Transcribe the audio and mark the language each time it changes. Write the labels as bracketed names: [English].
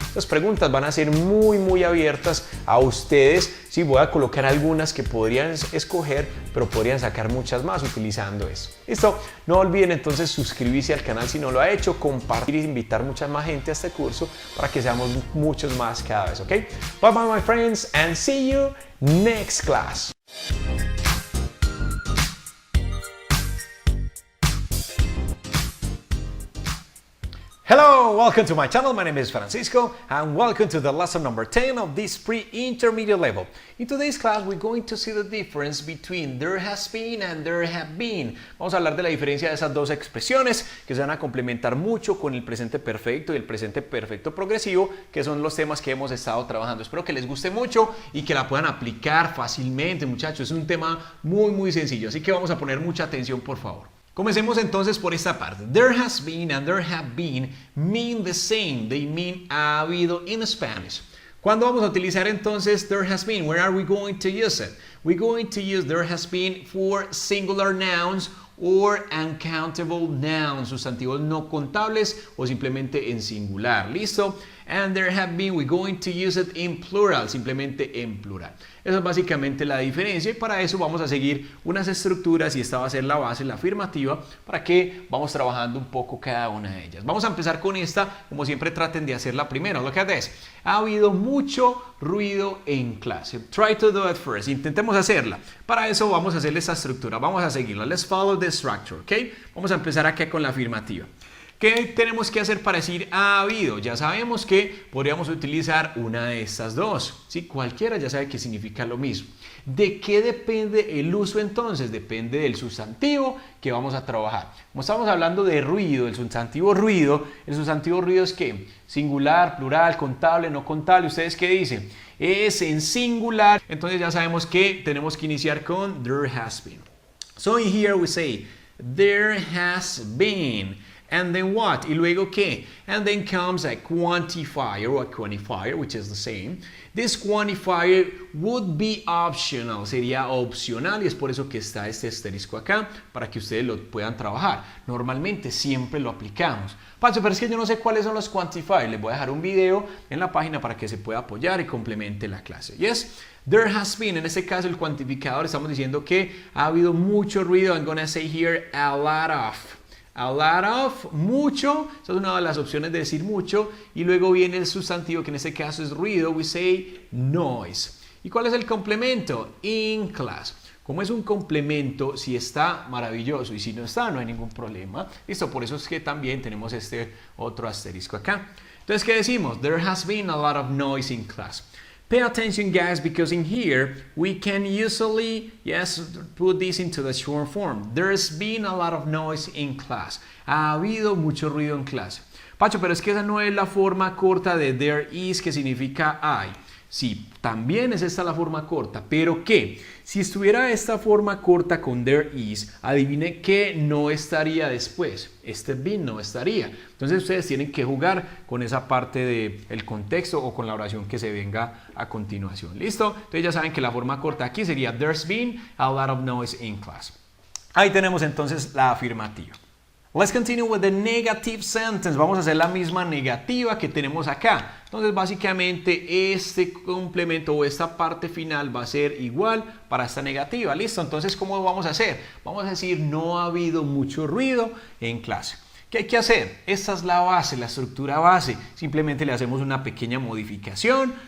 [Spanish] Las preguntas van a ser muy abiertas a ustedes. Sí, voy a colocar algunas que podrían escoger, pero podrían sacar muchas más utilizando eso. ¿Listo? No olviden entonces suscribirse al canal si no lo ha hecho, compartir y invitar mucha más gente a este curso para que seamos muchos más cada vez, ¿ok? [English] Bye bye my friends and see you next class. Hello, welcome to my channel. My name is Francisco and welcome to the lesson number 10 of this pre-intermediate level. In today's class, we're going to see the difference between there has been and there have been. [Spanish] Vamos a hablar de la diferencia de esas dos expresiones que se van a complementar mucho con el presente perfecto y el presente perfecto progresivo, que son los temas que hemos estado trabajando. Espero que les guste mucho y que la puedan aplicar fácilmente, muchachos. Es un tema muy sencillo, así que vamos a poner mucha atención, por favor. Comencemos entonces por esta parte. [English] There has been and there have been mean the same. They mean [Spanish] ha habido [English] in Spanish. [Spanish] ¿Cuándo vamos a utilizar entonces there has been? [English] Where are we going to use it? We're going to use there has been for singular nouns or uncountable nouns, [Spanish] sustantivos no contables o simplemente en singular. [English] ¿Listo? And there have been, we're going to use it in plural, [Spanish] simplemente en plural. Esa es básicamente la diferencia y para eso vamos a seguir unas estructuras y esta va a ser la base, la afirmativa, para que vamos trabajando un poco cada una de ellas. Vamos a empezar con esta, como siempre traten de hacerla primero. [English] Look at this. [Spanish] Ha habido mucho ruido en clase. [English] Try to do it first. [Spanish] Intentemos hacerla. Para eso vamos a hacerle esta estructura, vamos a seguirla. [English] Let's follow the structure, [Spanish] ¿ok? Vamos a empezar acá con la afirmativa. ¿Qué tenemos que hacer para decir ha habido? Ya sabemos que podríamos utilizar una de estas dos. ¿Sí? Cualquiera ya sabe que significa lo mismo. ¿De qué depende el uso entonces? Depende del sustantivo que vamos a trabajar. Como estamos hablando de ruido, el sustantivo ruido es ¿qué? Singular, plural, contable, no contable. ¿Ustedes qué dicen? Es en singular. Entonces ya sabemos que tenemos que iniciar con there has been. [English] So in here we say there has been. And then what? [Spanish] ¿Y luego qué? [English] And then comes a quantifier or a quantifier, which is the same. This quantifier would be optional, [Spanish] sería opcional y es por eso que está este asterisco acá, para que ustedes lo puedan trabajar. Normalmente siempre lo aplicamos. Pacho, pero es que yo no sé cuáles son los quantifiers. Les voy a dejar un video en la página para que se pueda apoyar y complemente la clase. Yes? [English] There has been, [Spanish] en este caso el cuantificador, estamos diciendo que ha habido mucho ruido. [English] I'm gonna say here a lot of. [Spanish] A lot of, mucho, esa es una de las opciones de decir mucho, y luego viene el sustantivo que en este caso es ruido, [English] we say noise. [Spanish] ¿Y cuál es el complemento? [English] In class. [Spanish] Como es un complemento, si está maravilloso y si no está, no hay ningún problema. Listo, por eso es que también tenemos este otro asterisco acá. Entonces, ¿qué decimos? [English] There has been a lot of noise in class. Pay attention, guys, because in here we can usually, yes, put this into the short form. There's been a lot of noise in class. [Spanish] Ha habido mucho ruido en clase. Pacho, pero es que esa no es la forma corta de [English] there is, [Spanish] que significa hay. Sí, también es esta la forma corta, pero ¿qué? Si estuviera esta forma corta con there is, adivine que no estaría después. Este been no estaría. Entonces ustedes tienen que jugar con esa parte del contexto o con la oración que se venga a continuación. ¿Listo? Entonces ya saben que la forma corta aquí sería [English] there's been a lot of noise in class. [Spanish] Ahí tenemos entonces la afirmativa. [English] Let's continue with the negative sentence. [Spanish] Vamos a hacer la misma negativa que tenemos acá. Entonces, básicamente, este complemento o esta parte final va a ser igual para esta negativa. ¿Listo? Entonces, ¿cómo vamos a hacer? Vamos a decir, no ha habido mucho ruido en clase. ¿Qué hay que hacer? Esta es la base, la estructura base. Simplemente le hacemos una pequeña modificación.